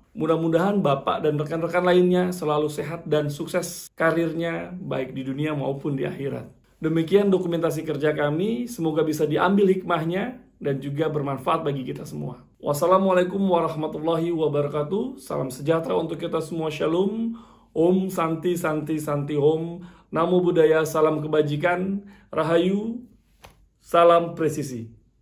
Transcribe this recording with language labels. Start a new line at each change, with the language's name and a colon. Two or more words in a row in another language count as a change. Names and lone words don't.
Indonesian: Mudah-mudahan Bapak dan rekan-rekan lainnya selalu sehat dan sukses karirnya baik di dunia maupun di akhirat. Demikian dokumentasi kerja kami, semoga bisa diambil hikmahnya dan juga bermanfaat bagi kita semua.
Arabic: والسلام عليكم ورحمة الله وبركاته.
Indonesian: Salam sejahtera untuk kita semua. Shalom.
Sanskrit: ॐ शान्ति शान्ति शान्ति ॐ.
Pali: Namo Buddhaya,
Indonesian: salam kebajikan. Rahayu, salam presisi.